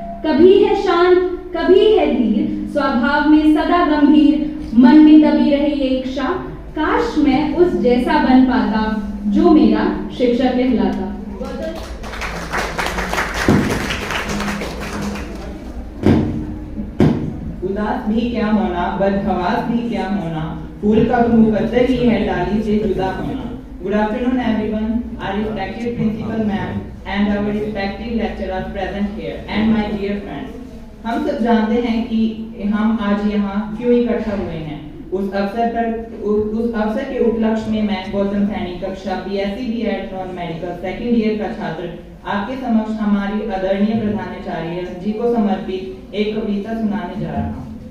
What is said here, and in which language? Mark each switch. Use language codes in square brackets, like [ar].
[hi] कभी है शांत कभी है धीर, स्वभाव में सदा गंभीर, मन में दबी रहे ये इच्छा, काश मैं उस जैसा बन पाता जो मेरा शिक्षक कहलाता। उदास भी क्या होना, बदहवास भी क्या होना, फूल का मुकद्दर ही है डाली से जुदा होना। [en] Good afternoon everyone, our respected principal ma'am and our respected lecturers present here and my dear friends. [hi] हम सब जानते हैं कि हम आज यहाँ क्यों इकट्ठा हुए हैं। उस अवसर के उपलक्ष्य में मैं गौतम सैनी कक्षा BSc B.Ed non medical second year का छात्र आपके समक्ष हमारी आदरणीय प्रधानाचार्य जी को समर्पित एक कविता सुनाने जा रहा हूँ।